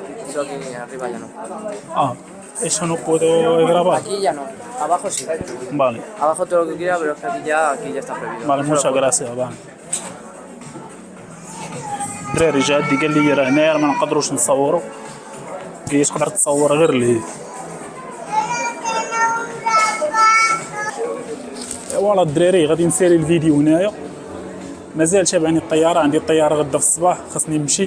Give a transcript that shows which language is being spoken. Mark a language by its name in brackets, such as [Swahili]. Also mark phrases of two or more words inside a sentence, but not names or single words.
[Spanish] Eso aquí arriba ya no. eso no puedo grabar. Aquí ya no. Abajo sí. Vale, Abajo todo lo que quiera, pero es que aquí ya está prohibido. vale, Solo muchas puedo- gracias. Vale. [Arabic] الدراري جا عندي قال لي راه هنايا ما نقدروش نصوروا، قال لي تقدر تصور غير لهيه. فوالا الدراري غادي نسالي الفيديو هنايا، مازال تابعني الطياره، عندي الطياره غدا في الصباح خاصني نمشي.